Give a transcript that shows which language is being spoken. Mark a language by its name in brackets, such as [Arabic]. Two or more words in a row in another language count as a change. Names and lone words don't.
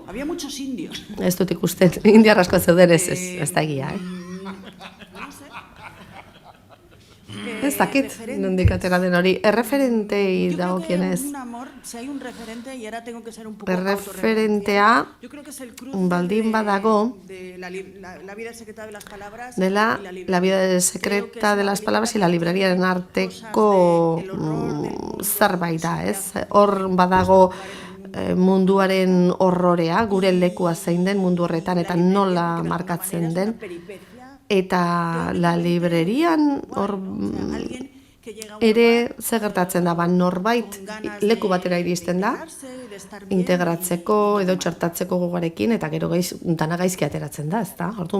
[Basque] Ez dut ikusten, indiar asko zeuden ez da egia, Ez dakit, nondik atera den hori. Erreferentei dagokienez. Erreferentea baldin badago dela La vida secreta de las palabras y la librariaren arteko zerbait da, ez? Hor badago munduaren horrorea, gure lekua zein den mundu horretan eta nola markatzen den. Eta la librerian hor ere zer gertatzen da, norbait leku batera iristen da, integratzeko edo txertatzeko gogoarekin, eta gero dana gaizki ateratzen da, ezta?